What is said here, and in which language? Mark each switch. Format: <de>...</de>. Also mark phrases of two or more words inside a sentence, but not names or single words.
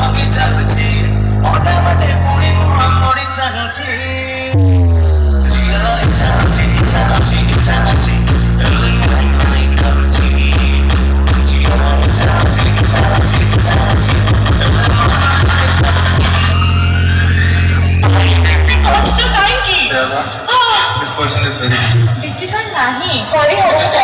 <or>ଚାଲୁଛି ଅଧା ବାଟେ ପୁଣି ମୁହଁ ମୋଡ଼ି ଚାଲୁଛି ଝିଅ ଇଚ୍ଛା ଅଛି ଇଚ୍ଛା ଅଛି ଇଚ୍ଛା ଅଛି କରୁଛି ଝିଅ ଇଚ୍ଛା ଅଛି ଇଚ୍ଛା ଅଛି ଇଚ୍ଛା ଅଛି କଷ୍ଟ କାହିଁକି?</or> <en>This question is very</en> <or>difficult ନାହିଁ କରି ହବ</or>